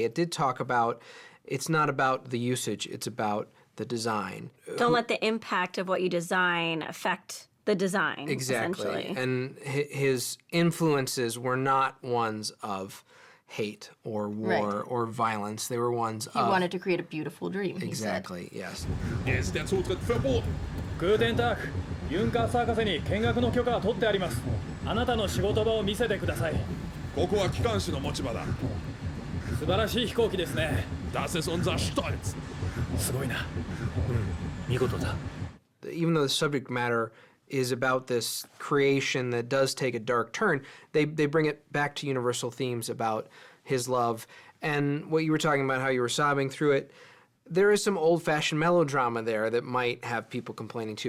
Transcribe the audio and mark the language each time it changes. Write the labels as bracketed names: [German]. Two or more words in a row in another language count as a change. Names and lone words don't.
[English] It did talk about, it's not about the usage, it's about the design. Don't let the impact of what you design affect the design. Exactly. Essentially. And his influences were not ones of hate or war or violence. They were ones of... He wanted to create a beautiful dream, Exactly, yes. [German] 電子 der Zutritt verboten. Guten Tag. [Japanese] ユンカーサーカスに見学の許可が取ってあります。あなたの仕事場を見せてください。ここは機関士の持ち場だ。素晴らしい飛行機ですね。 [German] Das ist unser Stolz. [Japanese] すごいな。見事だ。 [English] Even though the subject matter is about this creation that does take a dark turn, they bring it back to universal themes about his love. And what you were talking about, how you were sobbing through it, there is some old-fashioned melodrama there that might have people complaining too.